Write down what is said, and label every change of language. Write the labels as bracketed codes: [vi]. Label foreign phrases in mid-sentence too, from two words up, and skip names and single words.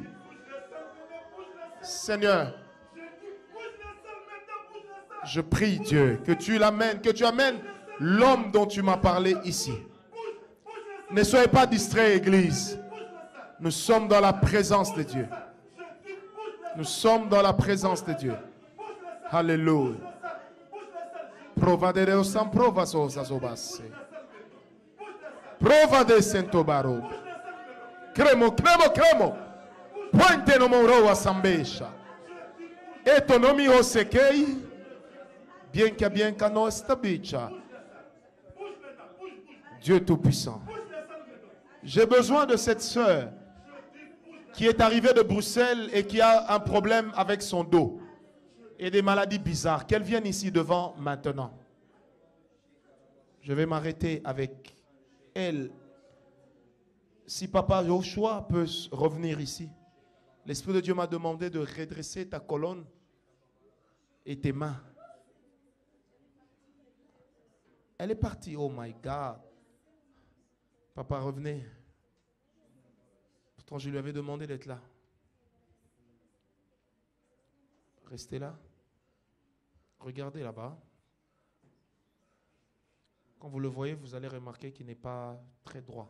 [fr] Seigneur, je prie Dieu que tu l'amènes, que tu amènes l'homme dont tu m'as parlé ici. Ne soyez pas distraits, Église. Nous sommes dans la présence de Dieu. Nous sommes dans la présence de Dieu. Alléluia. Prova de Deus sans prova sosasobase. Prova de Sentobaro. Cremo, cremo, cremo. Pointe no moro a sambesha. Et ton nomi o sekei. Bien qu'à no estabicha. Dieu Tout-Puissant. J'ai besoin de cette sœur qui est arrivée de Bruxelles et qui a un problème avec son dos et des maladies bizarres. Qu'elle vienne ici devant maintenant. Je vais m'arrêter avec elle. Si Papa Joshua peut revenir ici. L'Esprit de Dieu m'a demandé de redresser ta colonne et tes mains. Elle est partie. [en] Oh my God. [fr] Papa, revenez. Pourtant, je lui avais demandé d'être là. Restez là. Regardez là-bas. Quand vous le voyez, vous allez remarquer qu'il n'est pas très droit.